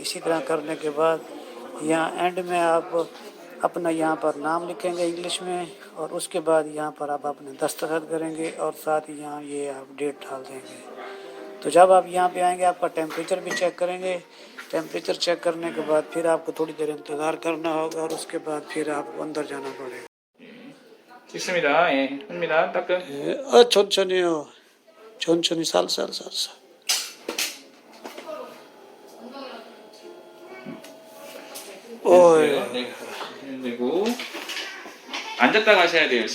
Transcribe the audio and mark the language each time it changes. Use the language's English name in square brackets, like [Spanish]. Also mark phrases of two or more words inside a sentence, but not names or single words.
[Hindi] इसी तरह करने के बाद यहाँ एंड में आप अपना यहाँ पर नाम लिखेंगे इंग्लिश में और उसके बाद यहाँ पर आप अपने दस्तखत करेंगे और साथ ही यहाँ ये आप डेट डाल देंगे। तो जब आप यहाँ पे आएंगे आपका टेम्परेचर भी चेक करेंगे। टेम्परेचर चेक करने के बाद फिर आपको थोड़ी देर इंतज़ार करना होगा और उसके बाद फिर आपको अंदर जाना पड़ेगा। [Korean] 있습니다. 예, 합니다. 따끔. 천천히요. 천천히 살살. 네, 되고 앉았다 가셔야 돼요.